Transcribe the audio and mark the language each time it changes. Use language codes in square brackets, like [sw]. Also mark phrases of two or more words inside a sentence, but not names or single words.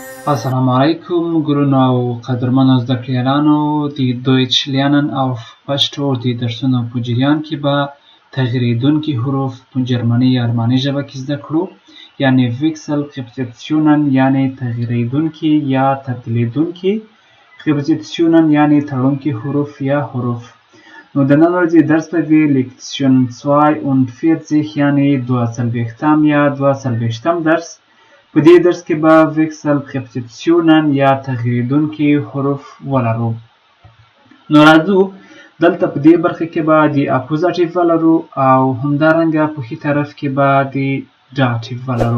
[ar] السلام عليكم [ps] ګرانو او قدرمنو زده کړیالانو د [de] Deutsch lernen auf [ps] پښتو د درسونو په جریان کې به تغییریدونکي حروف په جرمني یا الماني ژبه کې زده کړو، یعنی Wechselpräpositionen یعنی تغییریدونکي یا تبدیلیدونکي، Präpositionen یعنی تړونکي حروف یا حروف. نو د نن ورځې درس به وي Lektion 42 یعنی 42 یا 42 درس. په دې درس کې به Wechselpräpositionen یا تغییریدونکي حروف ولرو. نو راځو دلته په دې برخه کې به د اکوزاتیو ولرو او همدارنګه په ښي طرف کې به د داتیو ولرو.